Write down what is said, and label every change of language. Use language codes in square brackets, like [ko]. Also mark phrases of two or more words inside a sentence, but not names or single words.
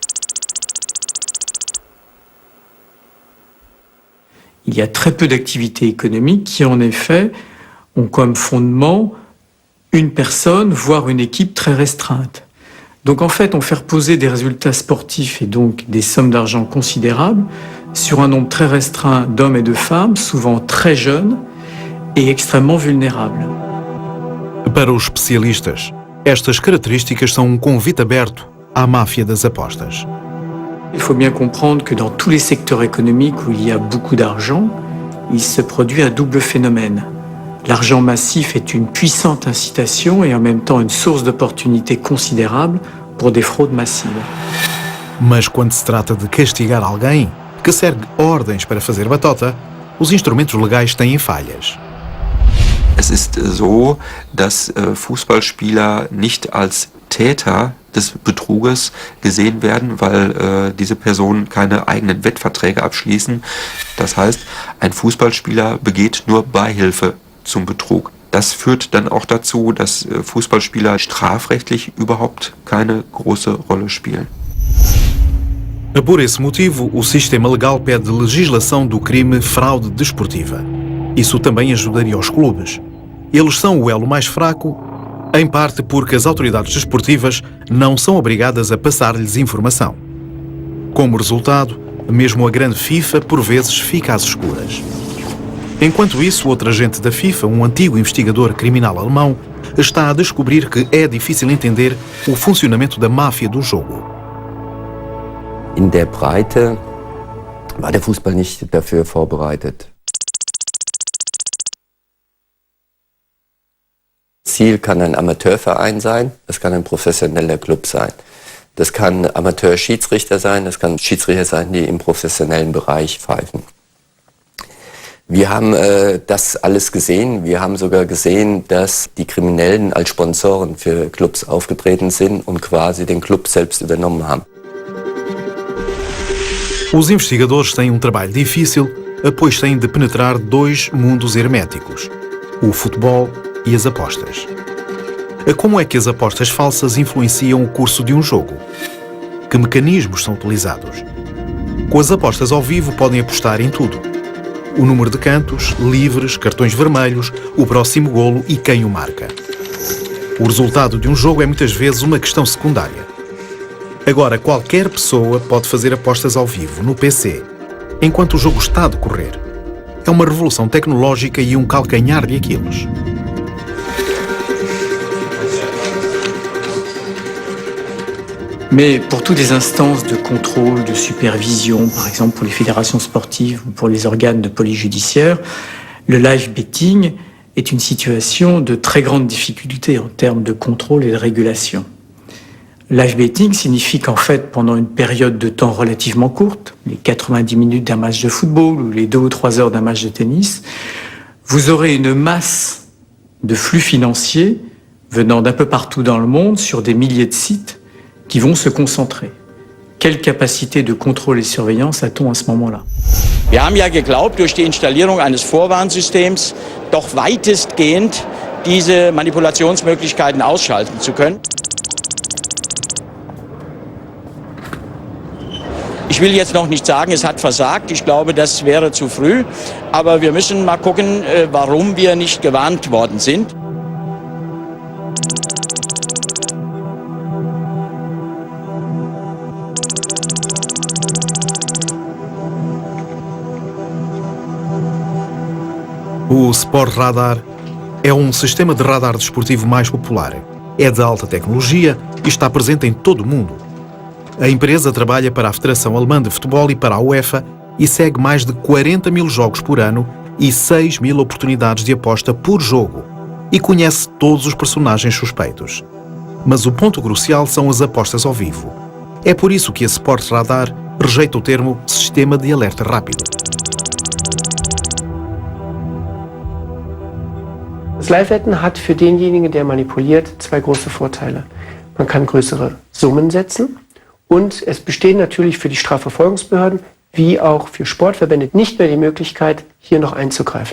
[fr] Il y a très peu d'activités économiques qui, en effet, ont comme fondement une personne, voire une équipe très restreinte. Donc, en fait, on fait reposer des résultats sportifs et donc des sommes d'argent considérables sur un nombre très restreint d'hommes et de femmes, souvent très jeunes et extrêmement vulnérables. [pt] Para os especialistas, estas características são um convite aberto à máfia das apostas. [fr] Il faut bien comprendre que dans tous les secteurs économiques où il y a beaucoup d'argent, il se produit un double phénomène. L'argent massif est une puissante incitation et en même temps une source d'opportunités considérable pour des fraudes massives. [pt] Mas quando se trata de castigar alguém que segue ordens para fazer batota, os instrumentos legais têm falhas. [de] Es ist so, dass Fußballspieler nicht als Täter des Betruges gesehen werden, weil diese Personen keine eigenen Wettverträge abschließen. Das heißt, ein Fußballspieler begeht nur Beihilfe zum Betrug. Das führt dann auch dazu, dass Fußballspieler strafrechtlich überhaupt keine große Rolle spielen. [pt] Por esse motivo, o sistema legal pede legislação do crime fraude desportiva. Isso também ajudaria os clubes. Eles são o elo mais fraco, em parte porque as autoridades desportivas não são obrigadas a passar-lhes informação. Como resultado, mesmo a grande FIFA por vezes fica às escuras. Enquanto isso, outro agente da FIFA, um antigo investigador criminal alemão, está a descobrir que é difícil entender o funcionamento da máfia do jogo. [de] In der Breite war der Fußball nicht dafür vorbereitet. Ziel kann ein Amateurverein sein, das kann ein professioneller Club sein. Das kann Amateur-Schiedsrichter sein, das kann Schiedsrichter sein, die im professionellen Bereich pfeifen. Wir haben das alles gesehen. Wir haben sogar gesehen, dass die Kriminellen als Sponsoren für Clubs aufgetreten sind und quasi den Club selbst übernommen haben. [pt] Os investigadores têm um trabalho difícil, pois têm de penetrar dois mundos herméticos: o futebol e as apostas. Como é que as apostas falsas influenciam o curso de um jogo? Que mecanismos são utilizados? Com as apostas ao vivo podem apostar em tudo: o número de cantos, livres, cartões vermelhos, o próximo golo e quem o marca. O resultado de um jogo é muitas vezes uma questão secundária. Agora, qualquer pessoa pode fazer apostas ao vivo no PC, enquanto o jogo está a decorrer. É uma revolução tecnológica e um calcanhar de Aquiles. [fr] Mais pour toutes les instances de contrôle, de supervision, par exemple pour les fédérations sportives ou pour les organes de police judiciaire, le [en] live betting [fr] est une situation de très grande difficulté en termes de contrôle et de régulation. [en] Live betting [fr] signifie qu'en fait, pendant une période de temps relativement courte, les 90 minutes d'un match de football ou les 2 ou 3 heures d'un match de tennis, vous aurez une masse de flux financiers venant d'un peu partout dans le monde sur des milliers de sites qui vont se concentrer. Quelle capacité de contrôle et surveillance a-t-on à ce moment-là? [de] Wir haben ja geglaubt, durch die Installierung eines Vorwarnsystems doch weitestgehend diese Manipulationsmöglichkeiten ausschalten zu können. Ich will jetzt noch nicht sagen, es hat versagt. Ich glaube, das wäre zu früh. Aber wir müssen mal gucken, warum wir nicht gewarnt worden sind. [pt] O Sport Radar é um sistema de radar desportivo mais popular. É de alta tecnologia e está presente em todo o mundo. A empresa trabalha para a Federação Alemã de Futebol e para a UEFA e segue mais de 40 mil jogos por ano e 6 mil oportunidades de aposta por jogo e conhece todos os personagens suspeitos. Mas o ponto crucial são as apostas ao vivo. É por isso que a Sport Radar rejeita o termo sistema de alerta rápido. [de] Das Live-Wetten hat für denjenigen, der manipuliert, 2 große Vorteile. Man kann größere Summen setzen und es bestehen natürlich für die Strafverfolgungsbehörden wie auch für Sportverbände nicht mehr die Möglichkeit, hier noch einzugreifen.